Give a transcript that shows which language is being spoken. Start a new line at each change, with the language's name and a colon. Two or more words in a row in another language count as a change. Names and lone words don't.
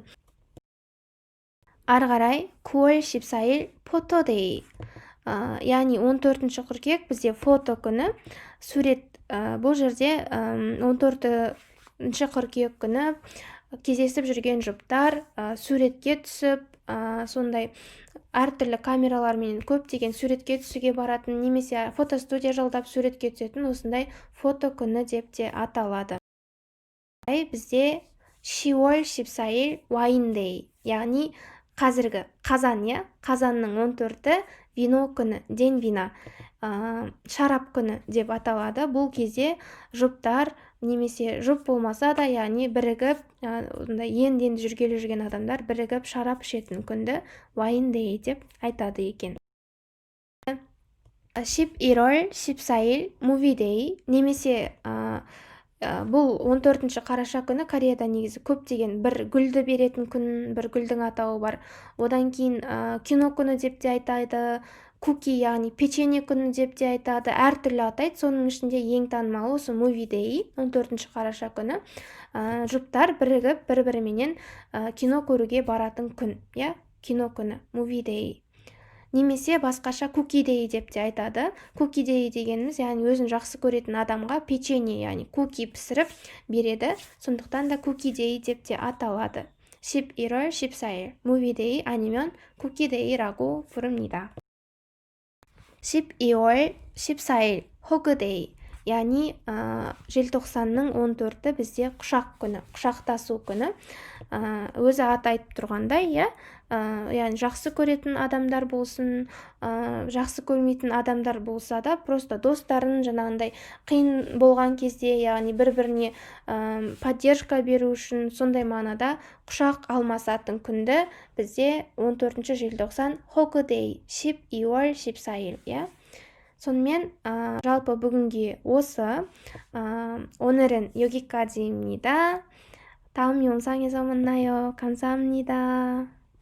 Kazakh: Ары қарай
Korean: 9월 14일 포토데이.
Kazakh: яғни 14-ші қыркүйек бізде фото күні. Сурет, бұл жерде 14-ші қыркүйек күні кездесіп жүрген жұптар суретке түсіп, сондай әртүрлі камералармен көптеген суретке түсуге баратын, немесе фотостудия жалдап суретке түсетін осындай фото күні деп те аталады. Бізде
Korean: 10월 14일 와인데이,
Kazakh: яғни қазіргі қазан, қазанның 14-і вино күні,
Russian: день вина,
Kazakh: шарап күні деп аталады. Бұл кезде жұптар, немесе жұп болмаса да, яғни бірігіп, енді жүргелі жүрген адамдар бірігіп шарап ішетін күнді вайн дэй деп айтады екен. 11월 14일 мувидей немесе бұл 14 қараша күні Кореяда негізі көптеген бір гүлді беретін күн, бір гүлдің атауы бар. Одан кейін кино күні деп те айтады, куки яғни печенье күні деп те айтады, әртүрлі атайды. Соның ішінде ең танымалы осы мувидей 14 қараша күні жұптар бірігіп бір-біріменен кино көруге баратын күн, иә, кино күні мувидей. Немесе басқаша кукидей деп те айтады. Кукидей дегеніміз яғни өзін жақсы көретін адамға печенье яғни куки пісіріп береді. Сондықтан да кукидей деп те аталады.
Korean: 11월 14일 무비데이 아니면 쿠키데이라고 부릅니다. 12월 14일 호그데이
Kazakh: яғни желтоқсанның 14-і бізде құшақ күні, құшақтасу күні. Өзі аты айтып тұрғандай, яғни жақсы көретін адамдар болсын, жақсы көрмейтін адамдар болса да, просто достарын жаңағындай қиын болған кезде, яғни бір-біріне поддержка беру үшін сондай мағынада құшақ алмасатын күнді бізде 14 желтоқсан
Korean: 호그데이 12월 14일,
Kazakh: иә. сонымен жалпы бүгінге осы.
Korean: 오늘은 여기까지입니다. 다음 영상에서 만나요. 감사합니다.